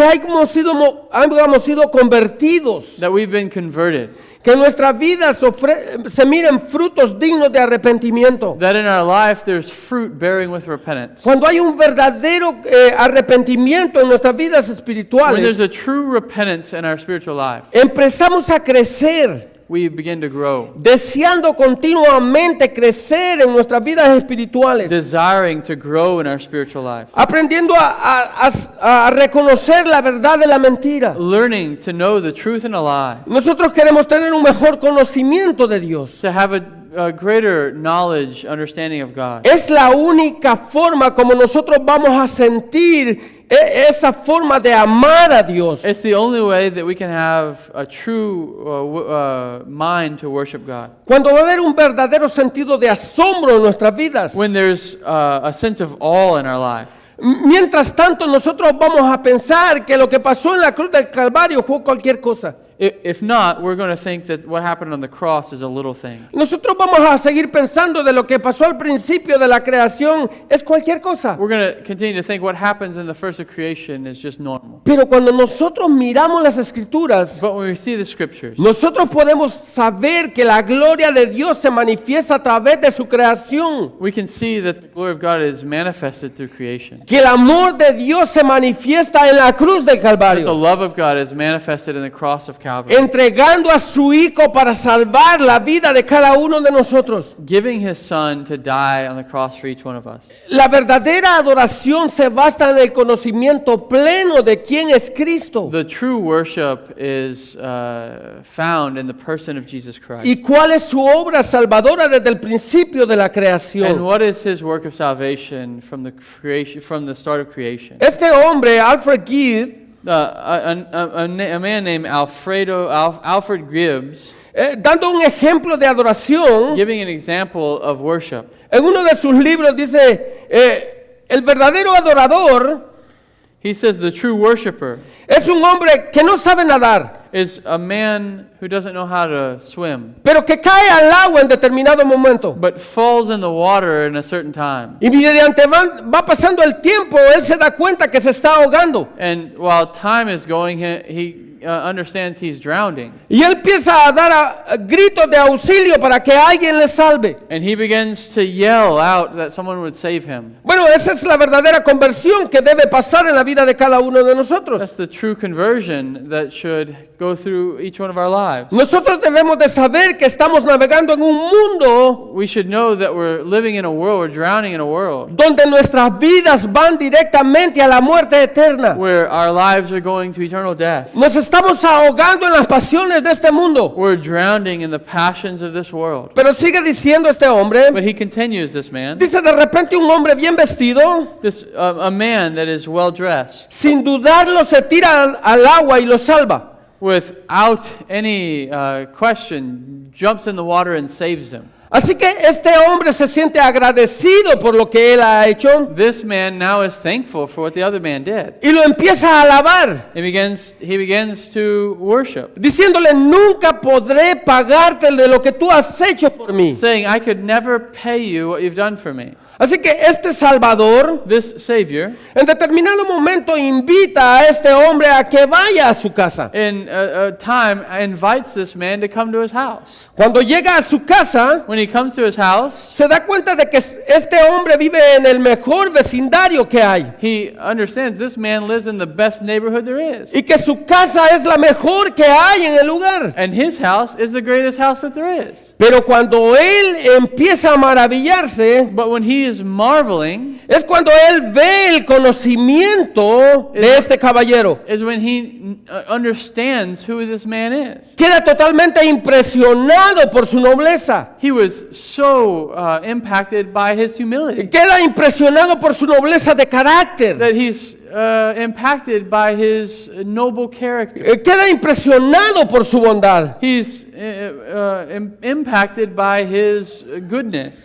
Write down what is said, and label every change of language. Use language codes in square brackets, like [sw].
[es] Que hayamos sido convertidos. [en] that we've been converted, [es] Que en nuestras vidas se miren frutos dignos de arrepentimiento. [en] that in our life there's fruit bearing with repentance. [es] Cuando hay un verdadero arrepentimiento en nuestras vidas [en] When there's a true repentance in our spiritual life, [es] empezamos a crecer, [en] we begin to grow, [es] deseando continuamente crecer en nuestras vidas espirituales, [en] desiring to grow in our spiritual life, [es] aprendiendo a reconocer la verdad de la mentira. [en] learning to know the truth and a lie, [es] Nosotros queremos tener un mejor conocimiento de Dios. [en] to have a greater knowledge, understanding of God. [es] Es la única forma como nosotros vamos a sentir esa forma de amar a Dios. [en] It's the only way that we can have a true mind to worship God. [es] Cuando va a haber un verdadero sentido de asombro en nuestras vidas. [en] When there's a sense of awe in our life. [es] Mientras tanto, nosotros vamos a pensar que lo que pasó en la cruz del Calvario fue cualquier cosa. [en] If not, we're going to think that what happened on the cross is a little thing. [es] Nosotros vamos a seguir pensando de lo que pasó al principio de la creación es cualquier cosa. [en] We're going to continue to think what happens in the first of creation is just normal. [es] Pero cuando nosotros miramos las Escrituras, [en] But when we see the scriptures, [es] nosotros podemos saber que la gloria de Dios se manifiesta a través de su creación. [en] we can see that the glory of God is manifested through creation. [es] Que el amor de Dios se manifiesta en la cruz del [en] That the [es] Calvario. [en] love of God is manifested in the cross of Calvary. [es] Entregando a su Hijo para salvar la vida de cada uno de nosotros. [en] Giving his son to die on the cross for each one of us. [es] La verdadera adoración se basa en el conocimiento pleno de quién es Cristo [en] The true worship is found in the person of Jesus Christ. [es] y cuál es su obra salvadora desde el principio de la [en] And [es] creación. [en] what is his work of salvation from the creation, from the start of creation? [es] Este hombre, Alfred Gibb, [en] A man named Alfred Gibbs, [es] dando un ejemplo de adoración, [en] giving an example of worship. [es] en uno de sus libros dice, el verdadero adorador [en] He says the true worshiper [es] es un hombre que no sabe nadar, [en] is a man who doesn't know how to swim, [es] pero que cae al agua en determinado momento. [en] but falls in the water in a certain time. [es] Y mediante va pasando el tiempo, él se da cuenta que se está ahogando. [en] And while time is going, he understands he's drowning. [es] Y él empieza a dar gritos de auxilio para que alguien le salve. [en] And he begins to yell out that someone would save him. [es] Bueno, esa es la verdadera conversión que debe pasar en la vida de cada uno de nosotros. [en] That's the true conversion that should go through each one of our lives. [es] Nosotros debemos de saber que estamos navegando en un mundo [en] We should know that we're living in a world, we're drowning in a world [es] donde nuestras vidas van directamente a la muerte eterna. [en] where our lives are going to eternal death. [es] Nos estamos ahogando en las pasiones de este mundo. [en] We're drowning in the passions of this world. [es] Pero sigue diciendo este hombre, [en] But he continues, this man, [es] dice de repente un hombre bien vestido, [en] a man that is well dressed, [es] sin dudarlo se tira al agua y lo salva. [en] without any question, jumps in the water and saves him. [es] Así que este hombre se siente agradecido por lo que él ha hecho [en] This man now is thankful for what the other man did. [es] y lo empieza a alabar, [en] He begins to worship, [es] diciéndole, nunca podré pagarte de lo que tú has hecho por mí. [en] saying, I could never pay you what you've done for me. [es] Así que este Salvador [en] This Savior, [es] en determinado momento invita a este hombre a que vaya a su casa. [en] in a time, invites this man to come to his house. [es] Cuando llega a su casa, [en] When he comes to his house, [es] se da cuenta de que este hombre vive en el mejor vecindario que hay [en] he understands this man lives in the best neighborhood there is. [es] y que su casa es la mejor que hay en el lugar. [en] And his house is the greatest house that there is. [es] Pero cuando él empieza a maravillarse, [en] But when he is marveling, [es] es cuando él ve el conocimiento de este caballero. [en] is when he understands who this man is. [es] Queda totalmente impresionado por su nobleza. [en] He was so impacted by his humility [es] Queda impresionado por su nobleza de carácter. [en] that he's impacted by his noble character. [es] Queda impresionado por su bondad. [en] He's impacted by his goodness.